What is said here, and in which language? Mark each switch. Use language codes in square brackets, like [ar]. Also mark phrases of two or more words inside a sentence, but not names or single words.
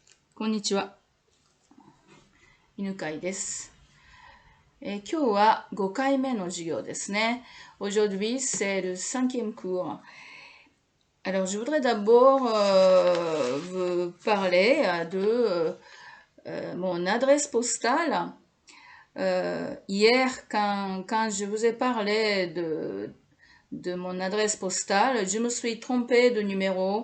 [ja] こんにちは。犬飼です。今日は5回目の授業ですね。 [fr] Aujourd'hui, c'est le 5e cours. Alors, je voudrais d'abord vous parler de mon adresse postale. Hier, quand je vous ai parlé de mon adresse postale, je me suis trompée de numéro.